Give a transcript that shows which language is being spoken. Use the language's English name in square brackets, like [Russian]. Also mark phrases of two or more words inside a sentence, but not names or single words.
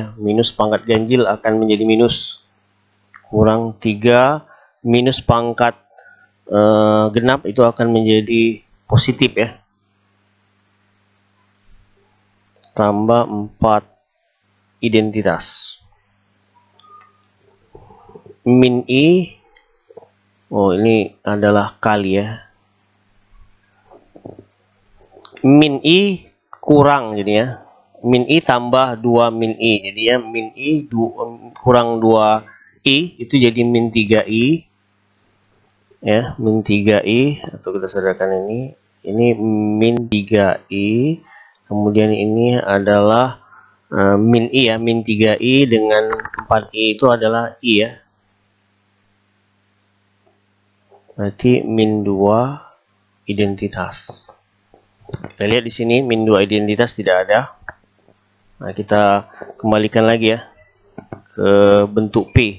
[Indonesian] Minus pangkat ganjil akan menjadi minus. Kurang 3 minus pangkat genap itu akan menjadi positif ya. Tambah 4 identitas. Min I Oh, ini adalah kali ya. Min I kurang jadi ya. Min I tambah 2 min I. Jadi ya min I kurang 2 I itu jadi min 3 I. Ya, min 3 I atau kita sederhanakan ini. Ini min 3 I. Kemudian ini adalah min I ya, min 3 I dengan 4 I itu adalah I ya. Berarti min 2 identitas. Kita lihat di sini min 2 identitas tidak ada. Nah, kita kembalikan lagi ya ke bentuk P.